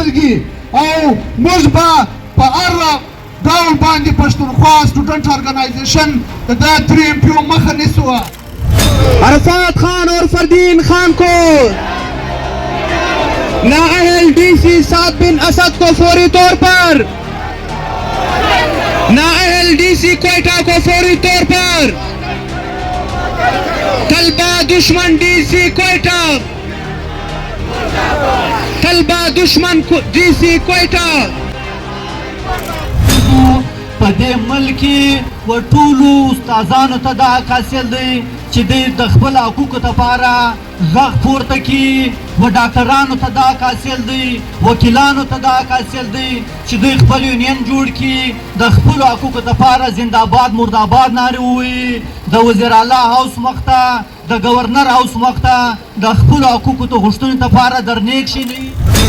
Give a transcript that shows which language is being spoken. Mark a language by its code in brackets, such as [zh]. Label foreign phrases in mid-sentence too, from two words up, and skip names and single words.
[ps] کیږي او موږ به په هر ډول باندې پښتونخوا [en] student organization [ps] د دا 3 MPO مخه نیسو. [ur] عرفات خان اور فردین خان کو نااہل ڈی سی سعد بن اسد کو فوری طور پر، نااہل ڈی سی کوئٹہ کو فوری طور پر، طلبہ دشمن ڈی سی کوئٹہ، طلبہ دشمن ڈی سی کوئٹہ. [ps] پدې ملک و ټولو استادانو ته دا حاصل دی چې دوی د خپل حقوقو لپاره غږ پورته کړي، و ډاکټرانو ته دا حاصل دی، وکیلانو ته دا حاصل دی چې دوی خپل یونین جوړ کړي، د خپلو حقوقو لپاره زنده‌باد مرده‌باد نارې ووایي، د وزیر اعلی هاوس مخته، د گورنر هاوس مخته د خپلو حقوقو ته غوښتنې لپاره درنې کښېنوي.